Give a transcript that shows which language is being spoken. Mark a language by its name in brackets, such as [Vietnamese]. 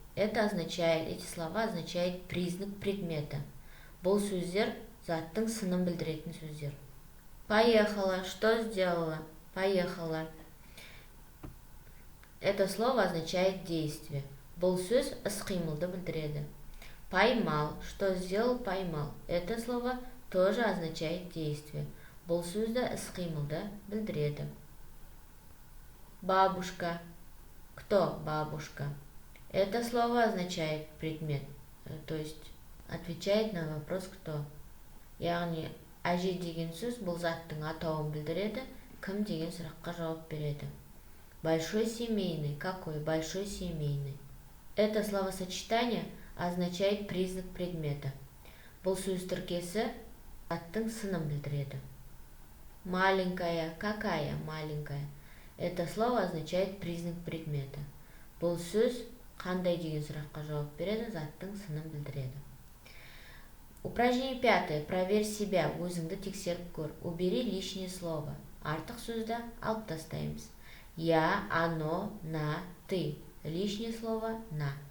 [Russian] Эти слова означают признак предмета. [Kazakh] Бұл сөздер заттың сынын білдіретін сөздер. [Russian] Поехала. Что сделала? Поехала. Это слово означает действие. [Kazakh] Бұл сөз іс-қимылды білдіреді. [Russian] Поймал. Что сделал? Поймал. Это слово тоже означает действие. [Kazakh] Бұл сөзді іс-қимылды білдіреді. [Russian] Бабушка. Кто бабушка? Это слово означает предмет, то есть отвечает на вопрос кто. [Kazakh] Яғни әже деген сөз бұл заттың атауын білдіреді, кім деген сұраққа жауап береді. [Russian] Большой семейный. Какой? Большой семейный. Это словосочетание означает признак предмета. [Kazakh] Бұл сөз тіркесі заттың сынын білдіреді. [Russian] Маленькая. Какая? Маленькая. Это слово означает признак предмета. [Kazakh] Бұл сөз қандай деген сұраққа жауап береді, заттың сынын білдіреді. [Russian] Упражнение 5. Проверь себя. [Kazakh] Өзіңді тексеріп көр. [Russian] Убери лишнее слово. [Kazakh] Артық сөзді алып тастаймыз. [Russian] Я, оно, на, ты. Лишнее слово на.